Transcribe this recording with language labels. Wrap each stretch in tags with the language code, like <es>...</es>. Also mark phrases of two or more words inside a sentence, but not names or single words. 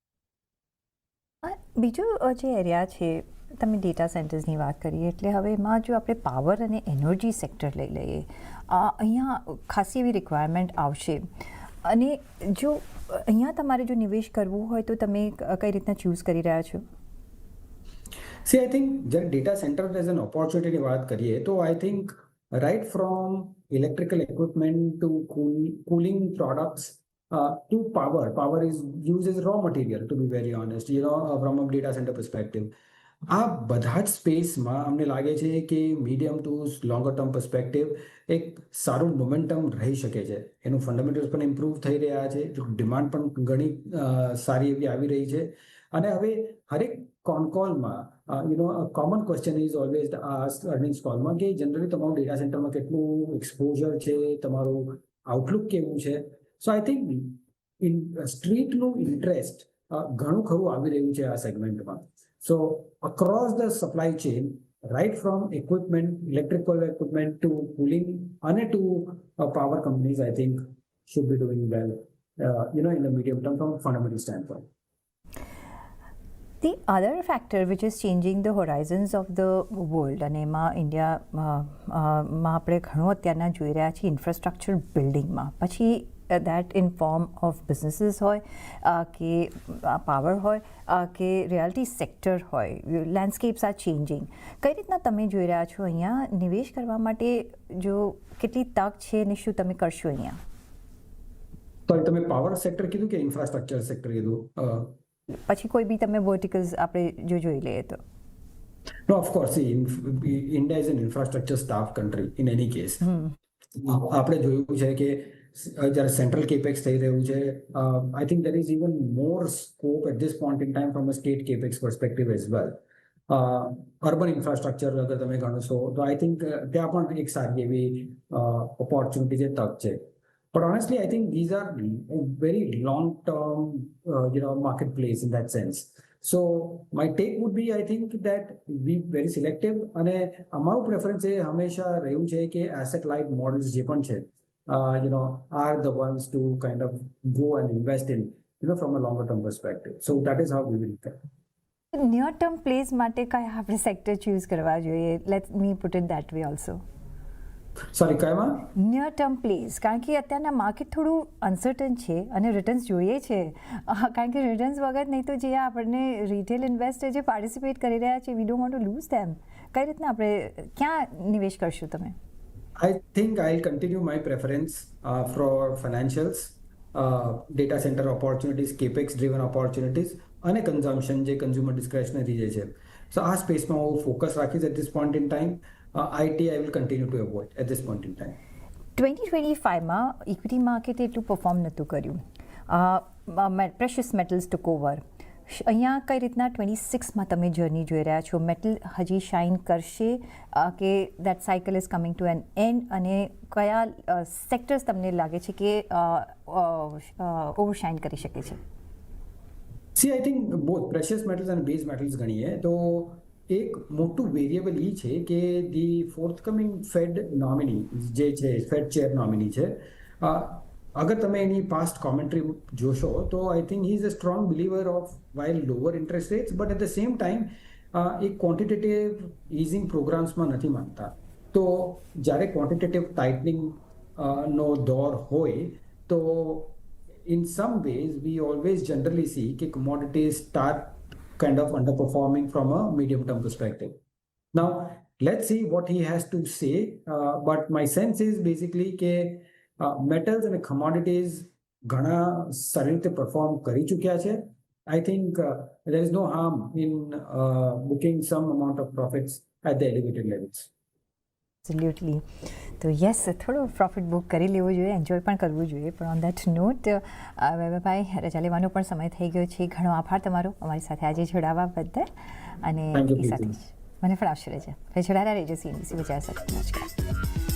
<gu>બીજો જે એરિયા છે, તમે</gu> <en>data centersની</en> <gu>વાત કરી, એટલે હવે એમાં જો આપણે પાવર અને</gu> <en>energy sector</en> <gu>લઈ લઈએ, અહીંયા ખાસી એવી રિક્વાયરમેન્ટ આવશે, અને જો અહીંયા તમારે જો નિવેશ કરવું હોય તો તમે કઈ રીતના ચૂઝ કરી રહ્યા છો?</gu> <en>see I think જ્યારે data center as an opportunityની</en> <gu>વાત કરીએ તો</gu> <en>I think right from electrical equipment to cooling products to power is used as raw material, to be very honest, from a data center perspective.</en> <gu>આ બધા જ સ્પેસમાં અમને લાગે છે કે</gu> <en>medium to longer term perspective</en> <gu>એક સારું મોમેન્ટમ રહી શકે છે. એનું ફંડામેન્ટલ્સ પણ ઇમ્પ્રૂવ થઈ રહ્યા છે, ડિમાન્ડ પણ ઘણી સારી એવી આવી રહી છે. અને હવે હરેક કોલમાં</gu> <en>common question is always asked earnings callમાં</en> <gu>કે જનરલી તમારું</gu> <en>data centerમાં</en> <gu>કેટલું એક્સપોઝર છે, તમારું આઉટલુક કેવું છે.</gu> <en>so I think streetનું</en> <gu>ઇન્ટરેસ્ટ ઘણું ખરું આવી રહ્યું છે આ સેગમેન્ટમાં.</gu> <en>So across the supply chain, right from equipment, electrical equipment to cooling and to power companies, I think should be doing well, in the medium term from a fundamental standpoint. The other factor which is changing the horizons of the world,</en> <gu>અને એમાં ઇન્ડિયામાં આપણે ઘણું અત્યારના જોઈ રહ્યા છીએ</gu> <en>infrastructure buildingમાં,</en> <gu>પછી</gu> <en>that in form of businesses</en> <gu>હોય કે પાવર હોય કે</gu> <en>reality sector</en> <gu>હોય,</gu> <en>landscapes are changing.</en> <gu>કઈ રીતના તમે જોઈ રહ્યા છો અહીંયા નિવેશ કરવા માટે, જો કેટલી તક છે અને શું તમે કરશો અહીંયા? તો તમે</gu> <en>power sector</en> <gu>કીધું કે</gu> <en>infrastructure sector</en> <gu>કીધું? પછી કોઈ બી તમે વર્ટિકલ્સ આપણે જો જોઈ લઈએ તો.</gu> <en>No, of course, see, India is an infrastructure starved country in any case.</en> <gu>આપણે જોયું છે કે જ્યારે</gu> <en>central capex</en> <gu>થઈ રહ્યું છે,</gu> <en>I think there is even more scope at this point in time from a state capex perspective as well. urban infrastructure</en> <gu>અગર તમે ગણશો તો</gu> <en>I think</en> <gu>ત્યાં પણ એક સારી એવી ઓપોર્ચ્યુનિટી છે, તક છે.</gu> <en>But honestly, I think these are very long-term, marketplace in that sense. So my take would be, I think that be very selective.</en> <gu>અને અમારું પ્રેફરન્સ એ હંમેશા રહ્યું છે કે</gu> <en>asset light models</en> <gu>જે પણ છે,</gu> <en>are the ones to kind of go and invest in, from a longer term perspective. So that is how we will look at it. near term plays</en> <gu>માટે કયા આપણે સેક્ટર ચૂઝ કરવા જોઈએ?</gu> <en>let me put it that way also.</en> <gu>સોરી, કયામાં?</gu> <en>near term plays,</en> <gu>કારણ કે અત્યારના માર્કેટ થોડું અનસર્ટન છે અને રિટર્ન્સ જોઈએ છે, કારણ કે રિટર્ન્સ વગર નહીં તો જે આપણને</gu> <en>retail investor</en> <gu>જે પાર્ટિસિપેટ કરી રહ્યા છે,</gu> <en>we don't want to lose them.</en> <gu>કઈ રીતના આપણે ક્યાં નિવેશ કરશું તમે?</gu> <en>I think I'll continue my preference for financials, data center opportunities, capex driven opportunities, and consumption, જે consumer discretionary</en> <gu>જે છે. So આ સ્પેસમાં હું ફોકસ રાખીશ</gu> <en>at this point in time. IT I will continue to avoid at this point in time.</en> <gu>2025માં ઇક્વિટી માર્કેટ એટલું પરફોર્મ નહોતું કર્યું,</gu> <en>precious metals took over.</en> <gu>અહીંયા કઈ રીતના 26માં તમે જર્ની જોઈ રહ્યા છો? મેટલ હજી શાઇન કરશે કે</gu> <en>that cycle is coming to an end,</en> <gu>અને કયા સેક્ટર્સ તમને લાગે છે કે ઓવરશાઇન કરી શકે છે?</gu> <en>See, I think both precious metals and base metals</en> <gu>ગણીએ તો એક મોટું વેરિયેબલ એ છે કે</gu> <en>the forthcoming Fed nominee</en> <gu>જે છે,</gu> <en>Fed chair nominee</en> <gu>છે, અગર તમે એની</gu> <en>past commentary</en> <gu>જોશો તો</gu> <en>I think he is a strong believer of while lower interest rates, but at the same time એક quantitative easing programsમાં</en> <gu>નથી માનતા. તો જ્યારે</gu> <en>quantitative tightening</en> <gu>નો દોર હોય તો</gu> <en>in some ways we always generally see that commodities start kind of underperforming from a medium term perspective. Now let's see what he has to say, but my sense is basically that metals and commodities</en> <gu>ઘણા સારી રીતે</gu> <en>perform</en> <gu>કરી ચૂક્યા છે.</gu> <en>I think there is no harm in booking some amount of profits at the elevated levels. Absolutely.</en> <gu>તો યસ, થોડું</gu> <en>profit book</en> <gu>કરી લેવું જોઈએ, એન્જોય પણ કરવું જોઈએ. પણ</gu> <en>on that note</en> <gu>ભાઈ, રજા લેવાનો પણ સમય થઈ ગયો છે. ઘણો આભાર તમારો અમારી સાથે આજે જોડાવા બદલ, અને એ સાથે જ મને પણ આવશે રજા. જોડાયેલા રહેજો CNBC ગુજરાત સાથે. નમસ્કાર.</gu>